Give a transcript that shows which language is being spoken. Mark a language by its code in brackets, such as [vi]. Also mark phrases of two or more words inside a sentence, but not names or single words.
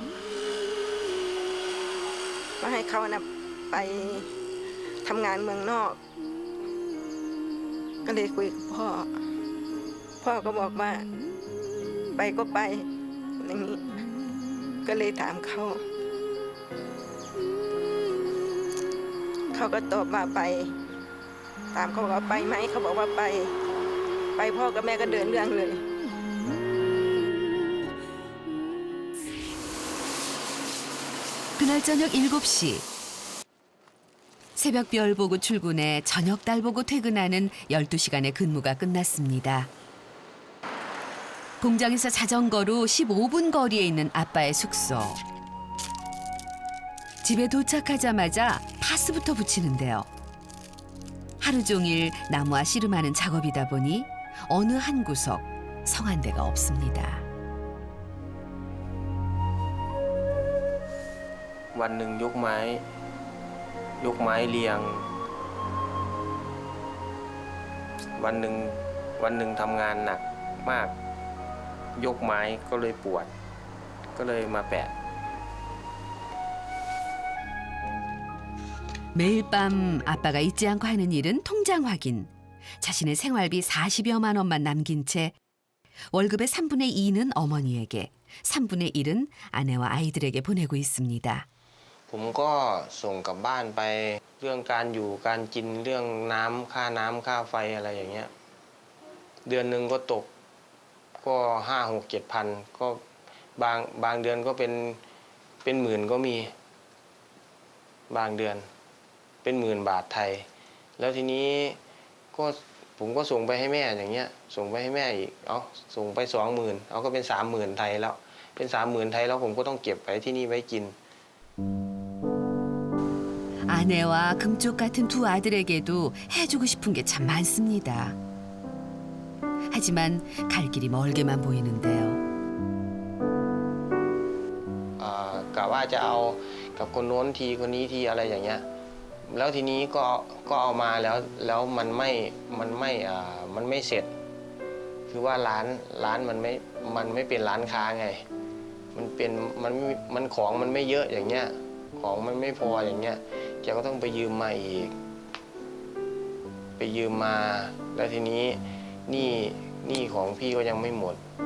[th] ว่าให้เขานะไปทำงานเมืองนอก ก็เลยคุยกับพ่อ พ่อก็บอกว่าไปก็ไปอย่างนี้ก็เลยถามเขาก็ตอบว่าไปถามเขาว่าไปไหมเขาบอกว่าไปพ่อกับแม่ก็เดินเรื่องเลย [ko] 그날 저녁 7시. 새벽별 보고 출근해 저녁달 보고 퇴근하는 12시간의 근무가 끝났습니다. 공장에서 자전거로 15분 거리에 있는 아빠의 숙소. 집에 도착하자마자 파스부터 붙이는데요. 하루 종일 나무와 씨름하는 작업이다 보니 어느 한 구석 성한 데가 없습니다. [th] วันหนึ่งยกไม้เรียงวันหนึ่งทำงานหนักมากยกไม้ก็เลยปวดก็เลยมาแปะ [ko] 매일 밤 아빠가 잊지 않고 하는 일은 통장 확인. 자신의 생활비 40여만 원만 남긴 채 월급의 3분의 2는 어머니에게, 3분의 1은 아내와 아이들에게 보내고 있습니다. [th] ผมก็ส่งกลับบ้านไปเรื่องการอยู่การกินเรื่องน้ำค่าไฟอะไรอย่างเงี้ยเดือน หนึ่งก็ตกก็5-6-7 พันก็บางเดือนก็เป็นหมื่นก็มีบางเดือนเป็นหมื่นบาทไทยแล้วทีนี้ก็ผมก็ส่งไปให้แม่อย่างเงี้ยส่งไปให้แม่อีกส่งไป 20,000 ก็เป็น 30,000 ไทยแล้วเป็น 30,000 ไทยแล้วผมก็ต้องเก็บไว้ที่นี่ไว้กิน [ko] 아내와 금쪽 같은 두 아들에게도 해주고 싶은 게 참 많습니다. 하지만 갈 길이 멀게만 보이는데요. [th] กะว่าจะเอากับคนโน้นทีคนนี้ทีอะไรอย่างเงี้ยแล้วทีนี้ก็เอามาแล้วมันไม่เสร็จคือว่าร้านมันไม่เป็นร้านค้าไงมันของมันไม่เยอะอย่างเงี้ยของมันไม่พออย่างเงี้ยแกก็ต้องไปยืมมาอีกไปยืมมาแล้วทีนี้หนี้ของพี่ก็ยังไม่หมด